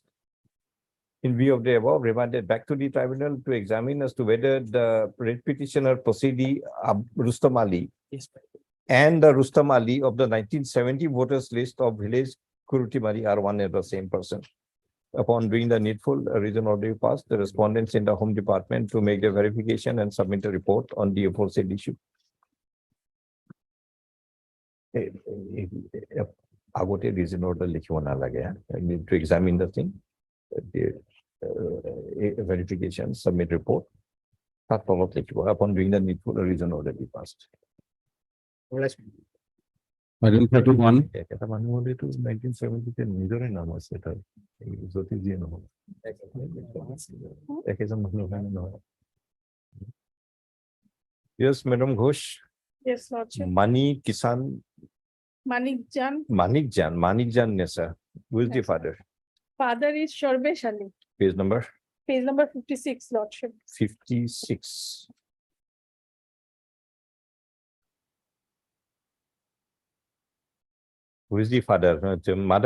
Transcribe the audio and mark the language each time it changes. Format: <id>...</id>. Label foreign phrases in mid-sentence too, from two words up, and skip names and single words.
<en>In view of the above, remanded back to the tribunal to examine as to whether the writ petitioner Posidi Rustam Ali and the Rustam Ali of the 1970 voters list of village Kurotimari are one and the same person. Upon doing the needful, a reason order passed, the respondents in the Home Department to make the verification and submit a report on the aforesaid issue.</en> <as>আগতে</as> <en>reason order</en> <as>লিখিব নালাগে,</as> <en>I need to examine the thing, the verification, submit report.</en> <as>তার তলত লিখিব,</as> <en>upon doing the needful reason order be passed. Item 31,</en> <as>এটা মানুহ হলেতো 1970 নিজৰে নাম আছে তাৰ, যদি যিয়ে নহওক একেজন মানুহ কাৰণে নহয়।</as> <en>Yes, Madam Ghosh, Yes, Lordship. Mani Kisan, Manik Jan, Nessa, who is the father? father is Shorbesh Ali, Page number page number 56, Lordship. 56. Who is the father? The mother?</en>